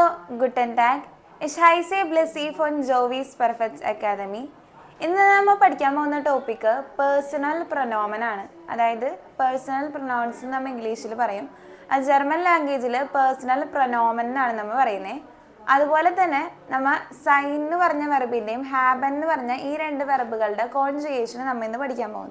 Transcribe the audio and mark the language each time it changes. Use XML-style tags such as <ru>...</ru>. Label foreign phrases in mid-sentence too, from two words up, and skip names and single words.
<de>guten Tag. Ich heiße Blessy von Jovis Perfect Academy.</de> <ml>ഇന്ന് നമ്മൾ പഠിക്കാൻ പോകുന്ന ടോപ്പിക്ക്</ml> <de>Personal Pronomen</de> <ml>ആണ്. അതായത്</ml> <en>personal pronouns</en> <ml>നമ്മൾ ഇംഗ്ലീഷിൽ പറയും. അത്</ml> <en>German language</en> <de>Personal Pronomen</de> <ml>എന്നാണ് നമ്മൾ പറയുന്നത്. അതുപോലെ തന്നെ നമ്മൾ സൈൻ എന്ന് പറഞ്ഞ വെർബിൻ്റെയും ഹാബൻ എന്ന് പറഞ്ഞ ഈ രണ്ട് വെർബുകളുടെ കോൺജുഗേഷൻ നമ്മൾ ഇന്ന് പഠിക്കാൻ പോകുന്നു.</ml>